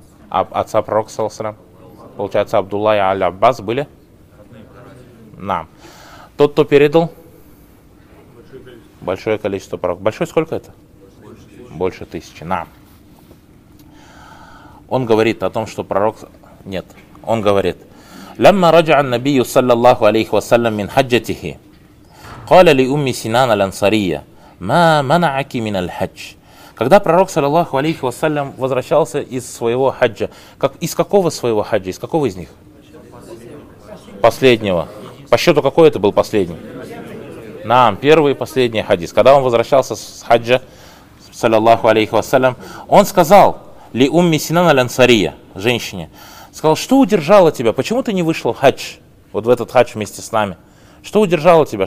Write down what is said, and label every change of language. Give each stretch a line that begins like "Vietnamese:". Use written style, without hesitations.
Russian: Отца пророка, саллаллаху алейхи ва саллям. Получается, Абдулла и Аль-Аббас были? Нам. Тот, кто передал? Большое количество пророков. Большое сколько это? Больше тысячи. Нам. Он говорит о том, что пророк... Нет. Он говорит.
Arabic: Лямма раджа ан-набию саллаллаху алейхи ва саллям мин хаджатихи. قال لي أمي سنان الأنصارية ما منعك من الحج.
Russian: Когда пророк саллаллаху алейхи ва саллям возвращался из своего хаджа, как из какого своего хаджа, из какого из них? Последнего. По счету какой это был последний? Нам первый и последний хадис. Когда он возвращался с хаджа саллаллаху алейхи ва саллям, он сказал ли أمي سنان الأنصارية женщине, сказал, что удержало тебя, почему ты не вышел в хадж, вот в этот хадж вместе с нами? Что удержало тебя?